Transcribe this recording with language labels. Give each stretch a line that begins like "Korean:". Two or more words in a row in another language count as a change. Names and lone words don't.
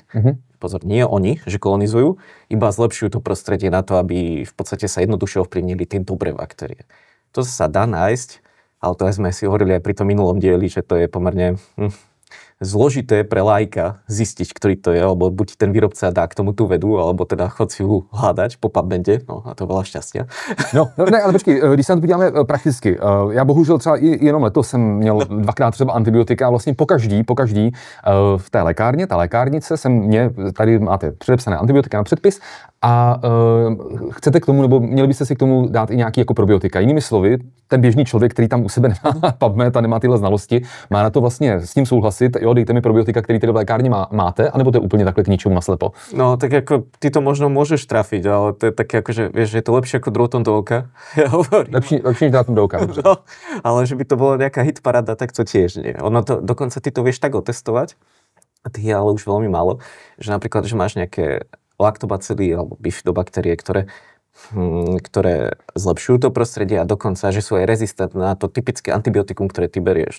Slovak: Pozor, nie oni, že kolonizujú, iba zlepšujú to prostredie na to, aby v podstate sa jednoduše ovplyvnili tie dobré baktérie. To sa dá nájsť, ale to sme si hovorili aj pri tom minulom dieli, že to je pomerne zložité pre laika zistiť, ktorý to je, alebo buď ten výrobca dá k tomu tú vedu, alebo teda chod si ju hľadať po PubMede, no a to veľa šťastia.
Czech: No, ne, ale počkej, když se na to podíváme prakticky, já bohužel třeba jenom letos jsem měl dvakrát třeba antibiotika a vlastně pokaždý v té lékárně, ta lékárnice tady máte předepsané antibiotika na předpis a chcete k tomu, nebo měli byste si k tomu dát i nějaký jako probiotika. Jinými slovy, ten běžný člověk, který tam u sebe nemá PubMed a nemá tyhle znalosti, má na to vlastně s tím souhlasit, jo, dejte mi probiotika, který tedy v lékárně máte, anebo to je úplně takhle k ničemu naslepo?
Slovak: No, tak jako ty to možno môžeš trafiť, ale to je také ako, že vieš, že je to lepšie ako drôtom do oka. Ja hovorím.
Czech: Lepšie než drátom do oka, dobře.
Slovak: No, ale že by to bola nejaká hitparáda, tak to tiež nie. Ono to, dokonca ty to vieš tak otestovať, a ty je ale už veľmi málo, že napríklad, že máš nejaké laktobacily alebo bifidobaktérie, ktoré zlepšujú to prostredie a dokonca, že sú aj rezistentné na to typické antibiotikum, ktoré ty berieš.